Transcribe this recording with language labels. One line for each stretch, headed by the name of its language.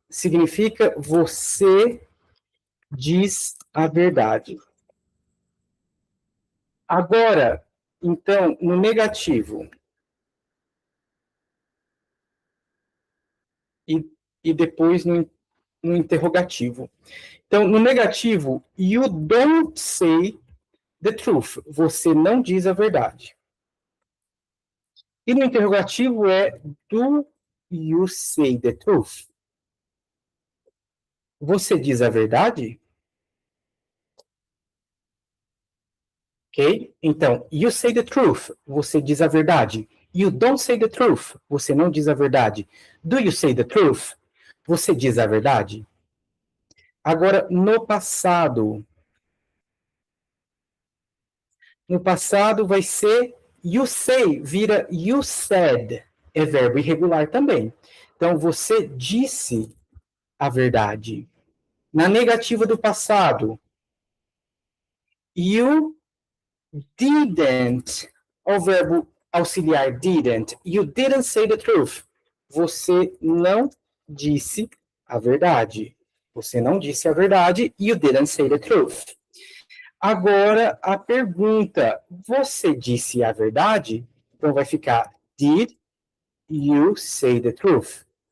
Portuguese: Significa você diz a verdade. Agora, então, no negativo. E depois no interrogativo. Então, no negativo,
English: you don't say the truth.
Portuguese: Você não diz a verdade. E no interrogativo é do
English: you say the truth?
Portuguese: Você diz a verdade? Ok? Então,
English: you say the truth.
Portuguese: Você diz a verdade.
English: You don't say the truth.
Portuguese: Você não diz a verdade.
English: Do you say the truth?
Portuguese: Você diz a verdade? Agora, no passado. No passado vai ser
English: you say,
Portuguese: vira
English: you said.
Portuguese: É verbo irregular também. Então, você disse a verdade. Na negativa do passado, you didn't, o verbo auxiliar didn't,
English: you didn't say the truth.
Portuguese: Você não disse a verdade. Você não disse a verdade,
English: you didn't say the truth.
Portuguese: Agora, a pergunta, você disse a verdade? Então, vai ficar,
English: did you say the truth?